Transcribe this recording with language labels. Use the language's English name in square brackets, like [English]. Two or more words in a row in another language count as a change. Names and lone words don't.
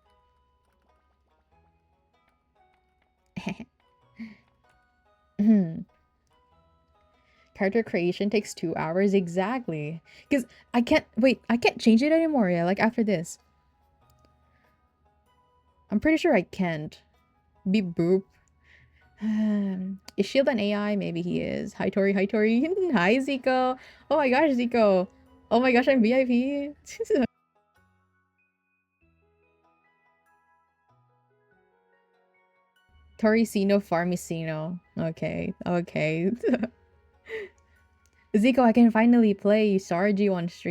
[English] Character creation takes 2 hours exactly. Because I can't... Wait, I can't change it anymore, yeah, like after this. I'm pretty sure I can't. Beep boop. Is Shield an AI? Maybe he is. Hi Tori, hi Tori. Hi Zico. Oh my gosh, Zico. Oh my gosh, I'm VIP. Toricino Farmicino. Okay, okay. Zico, I can finally play Stardew on stream.